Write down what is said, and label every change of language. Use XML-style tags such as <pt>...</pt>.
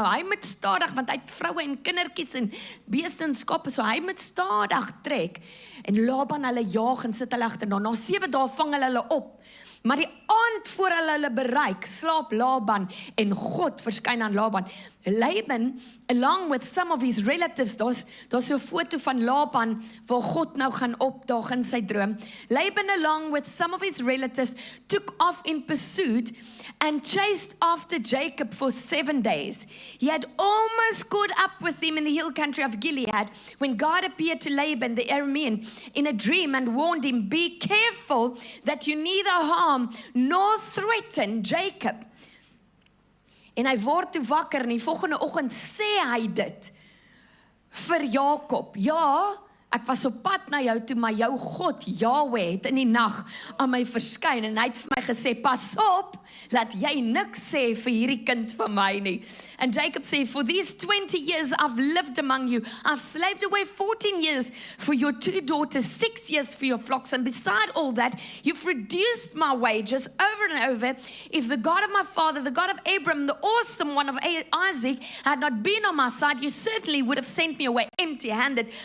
<af>Nou hy moet stadig, want hy het vroue en kindertjies en beeste en skape, so hy moet stadig trek. En Laban hulle jaag en sit hulle agterna. Na 7 dae vang hulle op. Maar die aand voor hulle bereik, slaap Laban en God verskyn aan Laban. Laban,</af> <en>along with some of his relatives,</en> <af>daar's so 'n foto van Laban waar God nou gaan opdaag in sy droom.</af> <en>Laban, along with some of his relatives, took off in pursuit and chased after Jacob for 7 days. He had almost caught up with him in the hill country of Gilead when God appeared to Laban the Aramean in a dream and warned him, Be careful that you neither harm nor threaten Jacob.</en> <af>En hy word toe wakker en die volgende oggend sê hy dit vir Jakob. Ja, ek was op pad na jou toe, maar jou God, Yahweh, het in die nag aan my verskyn en hy het vir my gesê, pas op, laat jy niks sê vir hierdie kind van my nie.</af> <en>And Jacob said, for these 20 years I've lived among you. I've slaved away 14 years for your 2 daughters, 6 years for your flocks. And beside all that, you've reduced my wages over and over. If the God of my father, the God of Abraham, the awesome one of Isaac, had not been on my side, you certainly would have sent me away empty-handed.</en>